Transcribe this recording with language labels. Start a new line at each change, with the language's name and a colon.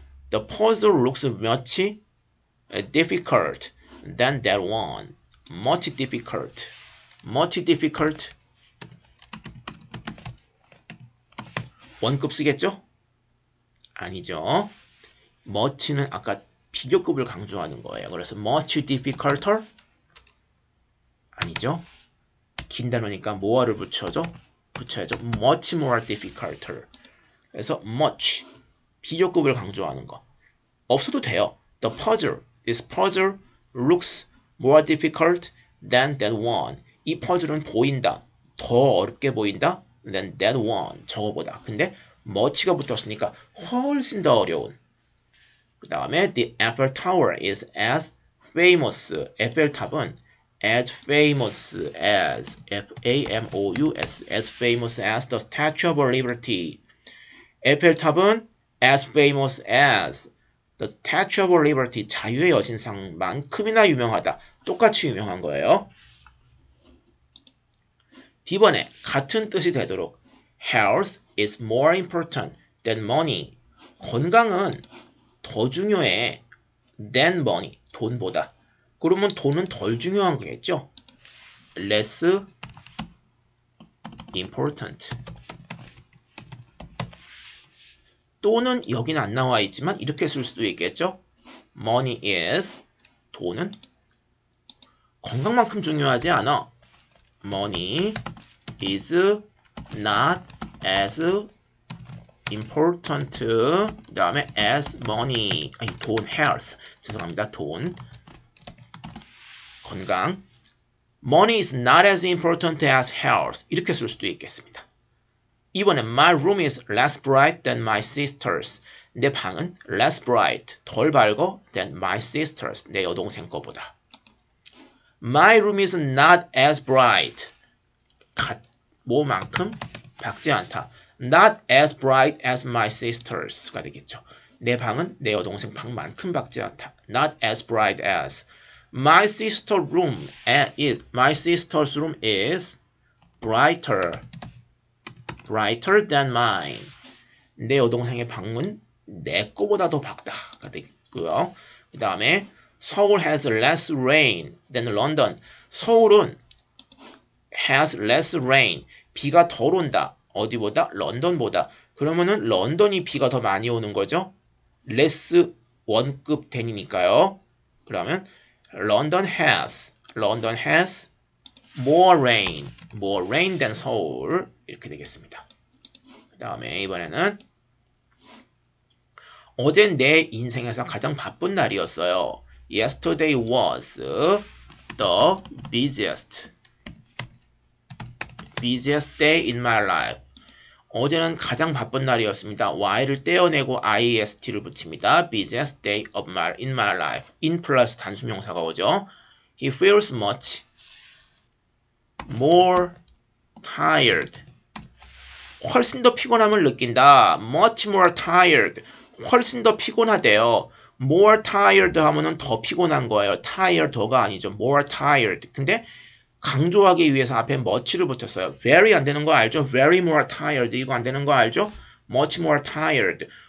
English: The puzzle looks much difficult than that one. Much difficult. Much difficult.
Korean: 원급 쓰겠죠? 아니죠. much는 아까 비교급을 강조하는 거예요. 그래서
English: much difficulter?
Korean: 아니죠. 긴 단어니까 more를 붙여야죠.
English: much more difficulter.
Korean: 그래서 much 비교급을 강조하는 거. 없어도 돼요. The puzzle.
English: This puzzle looks more difficult than that one.
Korean: 이 퍼즐은 보인다. 더 어렵게 보인다.
English: than that one.
Korean: 저거보다. 근데 much가 붙었으니까 훨씬 더 어려운. 그 다음에
English: the Eiffel Tower is as famous.
Korean: 에펠탑은
English: as famous as F-A-M-O-U-S as famous as the Statue of Liberty.
Korean: 에펠탑은
English: as famous as the Statue of Liberty.
Korean: 자유의 여신상만큼이나 유명하다. 똑같이 유명한 거예요. D번에 같은 뜻이 되도록
English: health is more important than money.
Korean: 건강은 더 중요해
English: than money.
Korean: 돈보다. 그러면 돈은 덜 중요한 거겠죠?
English: less important.
Korean: 또는 여기는 안 나와 있지만 이렇게 쓸 수도 있겠죠?
English: money is,
Korean: 돈은 건강만큼 중요하지 않아.
English: money is not as important.
Korean: 그 다음에
English: as money.
Korean: 아니, 돈, health. 죄송합니다. 돈. 건강.
English: money is not as important as health.
Korean: 이렇게 쓸 수도 있겠습니다.
English: 이번에 my room is less bright than my sister's.
Korean: 내 방은
English: less bright,
Korean: 덜 밝어
English: than my sister's.
Korean: 내 여동생 거보다.
English: My room is not as bright.
Korean: 뭐만큼 밝지 않다.
English: Not as bright as my sister's
Korean: 가 되겠죠. 내 방은 내 여동생 방만큼 밝지 않다.
English: Not as bright as. My sister's room is brighter than mine.
Korean: 내 여동생의 방은 내 거보다 더 밝다가 되고요.
English: 그 다음에 서울 has less rain than London.
Korean: 서울은
English: has less rain.
Korean: 비가 덜 온다. 어디보다? 런던보다. 그러면은 런던이 비가 더 많이 오는 거죠. less 원급 than이니까요.
English: 그러면 London has more rain than 서울.
Korean: 이렇게 되겠습니다. 그 다음에 이번에는 어젠 내 인생에서 가장 바쁜 날이었어요.
English: Yesterday was the busiest day in my life.
Korean: 어제는 가장 바쁜 날이었습니다. y를 떼어내고 ist를 붙입니다.
English: busiest day in my life.
Korean: in 플러스 단수명사가 오죠.
English: He feels much more tired.
Korean: 훨씬 더 피곤함을 느낀다.
English: much more tired.
Korean: 훨씬 더 피곤하대요. more tired 하면은 더 피곤한 거예요. tired가 아니죠.
English: more tired.
Korean: 근데 강조하기 위해서 앞에 much를 붙였어요. very 안 되는 거 알죠?
English: very more tired.
Korean: 이거 안 되는 거 알죠?
English: much more tired.